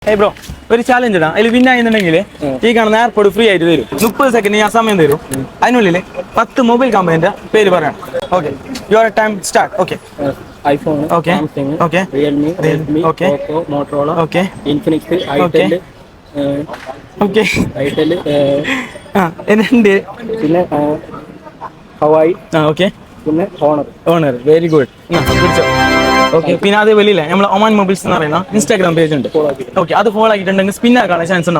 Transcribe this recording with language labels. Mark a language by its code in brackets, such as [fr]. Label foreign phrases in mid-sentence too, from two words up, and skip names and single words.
[en] Hey bro, [ml] ഒരു ചാലഞ്ച് ഇടാം. അതിൽ വിൻ ആയിരുന്നുണ്ടെങ്കിൽ ഈ കാണുന്ന [en] airport free [ml] ആയിട്ട് തരും. 30 സെക്കൻഡ് ഞാൻ സമയം തരും. അതിനുള്ളിൽ 10 മൊബൈൽ കമ്പനിന്റെ പേര് പറയണം. [en] Okay, your time start. Okay. iPhone, Okay. Samsung, Okay. Realme, Redmi, Okay. Oppo, Motorola, Okay. Infinix, Okay. Itel, ഓക്കെ. Itel, [ml] എന്നുണ്ട് പിന്നെ Hawaii, [en] ഓക്കെ. [ml] പിന്നെ Honor. [en] Honor very good. പിടിച്ചോ. ഓക്കെ. [ml] പിന്നെ അതേപോലെ നമ്മൾ ഒമാൻ മൊബൈൽസ് എന്ന് പറയുന്ന [en] Instagram page [ml] ഉണ്ട്. ഓക്കെ, അത് ഫോളോ ആക്കിയിട്ടുണ്ടെങ്കിൽ സ്പിൻ ആക്കാനുള്ള ചാൻസ് ഉണ്ടാവും.